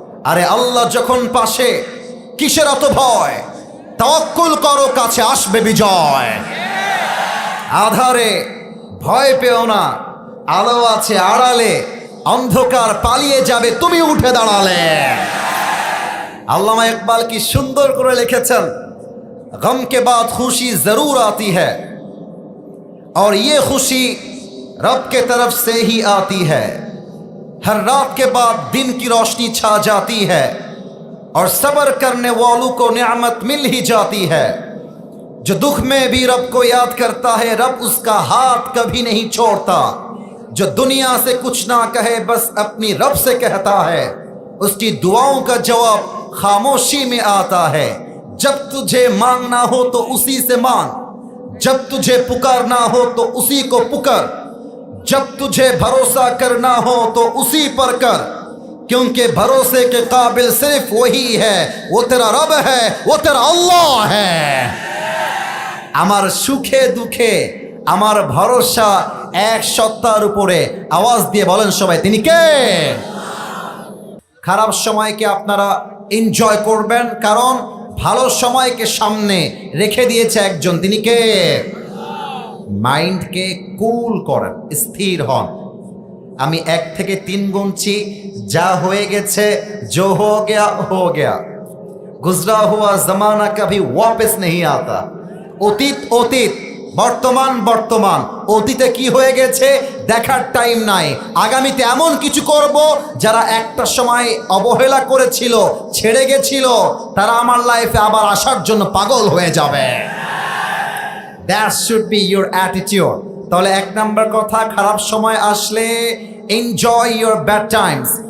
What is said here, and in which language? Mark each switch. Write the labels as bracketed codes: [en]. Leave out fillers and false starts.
[bn] আরে আল্লাহ যখন পাশে, কিসের এত ভয়? তাওয়াক্কুল করো, কাছে আসবে বিজয়। আধারে ভয় পেও না, আলো আছে আড়ালে, অন্ধকার পালিয়ে যাবে তুমি উঠে দাঁড়ালে। আল্লামা ইকবাল কি সুন্দর করে লিখেছেন, [hi] গম কে বাদ খুশি জরুর আতি হ্যায় और ये खुशी रब के तरफ से ही आती है, हर रात के बाद दिन की रोशनी छा जाती है और सब्र करने वालों को नेमत मिल ही जाती है। जो दुख में भी रब को याद करता है, रब उसका हाथ कभी नहीं छोड़ता। जो दुनिया से कुछ ना कहे, बस अपनी रब से कहता है, उसकी दुआओं का जवाब खामोशी में आता है। जब तुझे मांगना हो तो उसी से मांग, जब तुझे पुकारना हो तो उसी को पुकार, जब तुझे भरोसा करना हो तो उसी पर कर, क्योंकि भरोसे के काबिल सिर्फ वही है, वो तेरा रब है, वो तेरा अल्लाह है। [bn] আমার সুখে দুঃখে আমার ভরসা এক সত্তার উপরে। আওয়াজ দিয়ে বলেন সবাই, তিনি কে? খারাপ সময়কে আপনারা এনজয় করবেন, কারণ ভালো সময়কে সামনে রেখে দিয়েছে একজন, তিনি কে? মাইন্ডকে কুল করেন, স্থির হন। আমি 1 থেকে 3 গুনছি, যা হয়ে গেছে [hi] जो हो गया, गुजरा हुआ जमाना कभी वापस नहीं आता। [bn] অতীত অতীত, বর্তমান বর্তমান। অতীতে কি হয়ে গেছে দেখার টাইম নাই, আগামীতে এমন কিছু করব যারা একটা সময় অবহেলা করেছিল, ছেড়ে গেছিল, তারা আমার লাইফে আবার আসার জন্য পাগল হয়ে যাবে। [en] That should be your attitude. [bn] তাহলে 1 নাম্বার কথা, খারাপ সময় আসলে [en] Enjoy your bad times.